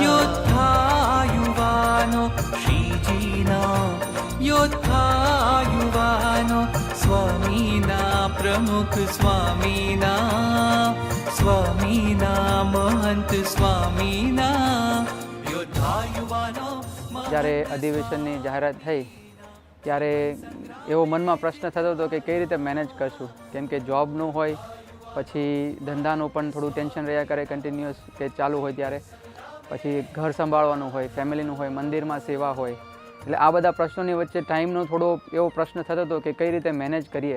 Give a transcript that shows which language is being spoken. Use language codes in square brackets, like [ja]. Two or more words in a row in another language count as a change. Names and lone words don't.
[gu] યોદ્ધા યુવાનો શ્રીજીના યોદ્ધા યુવાનો સ્વામીના પ્રમુખ સ્વામીના સ્વામીના મહંત સ્વામીના યોદ્ધા યુવાનો જ્યારે અધિવેશનની જાહેરાત થઈ ત્યારે એવો મનમાં પ્રશ્ન થતો હતો કે કઈ રીતે મેનેજ કરશું, કેમ કે જોબનું હોય પછી ધંધાનું પણ થોડું ટેન્શન રહ્યા કરે કન્ટિન્યુઅસ કે ચાલુ હોય ત્યારે, પછી ઘર સંભાળવાનું હોય, ફેમિલીનું હોય, મંદિરમાં સેવા હોય, એટલે આ બધા પ્રશ્નોની વચ્ચે ટાઈમનો થોડો એવો પ્રશ્ન થતો હતો કે કઈ રીતે મેનેજ કરીએ.